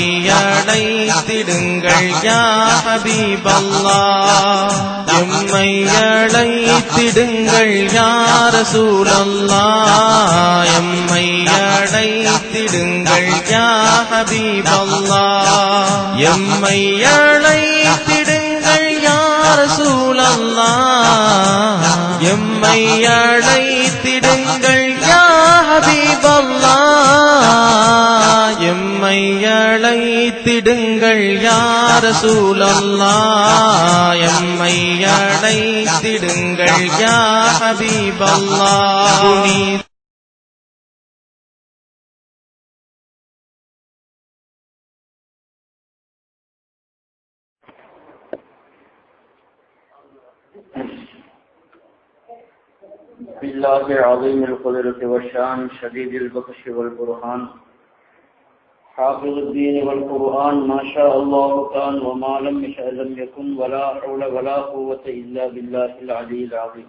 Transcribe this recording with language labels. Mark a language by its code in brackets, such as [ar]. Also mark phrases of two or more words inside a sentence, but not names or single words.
[ta] அழைத்திடுங்கள் [ar] يا حبيب الله, [ta] எம்மை அழைத்திடுங்கள் [ar] يا رسول الله, [ta] எம்மை அழைத்திடுங்கள் [ar] يا حبيب الله, [ta] எம்மை அழைத்திடுங்கள் [ar] يا رسول الله, [ta] எம்மை அழைத்திடுங்கள் யா ஹபீபல்லாஹ், எம்மை அழைத்திடுங்கள் [ar] يا رسول الله, [ta] எம்மை அழைத்திடுங்கள் [ar] يا حبيب الله. بالله عظيم القدرة والشان شديد البطش والبرهان حافظ الدين والقرآن ما شاء الله كان وما لم يشأ لم يكن ولا حول ولا قوة إلا بالله العلي العظيم.